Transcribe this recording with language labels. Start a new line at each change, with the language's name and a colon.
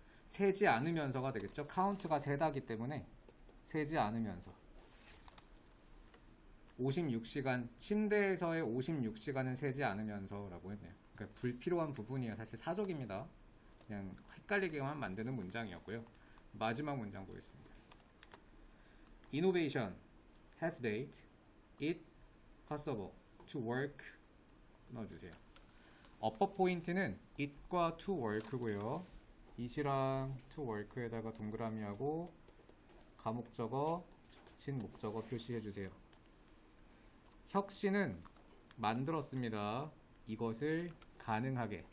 Korean: 세지 않으면서가 되겠죠. count가 세다기 때문에 세지 않으면서 56시간 침대에서의 56시간은 세지 않으면서라고 했네요. 그러니까 불필요한 부분이에요. 사실 사족입니다. 그냥 헷갈리게만 만드는 문장이었고요. 마지막 문장 보겠습니다.
English: Innovation has made it possible to work
Korean: 넣어주세요. 어법 포인트는 it과 to work고요. it이랑 to work에다가 동그라미하고 가목적어, 진목적어 표시해주세요. 혁신은 만들었습니다. 이것을 가능하게.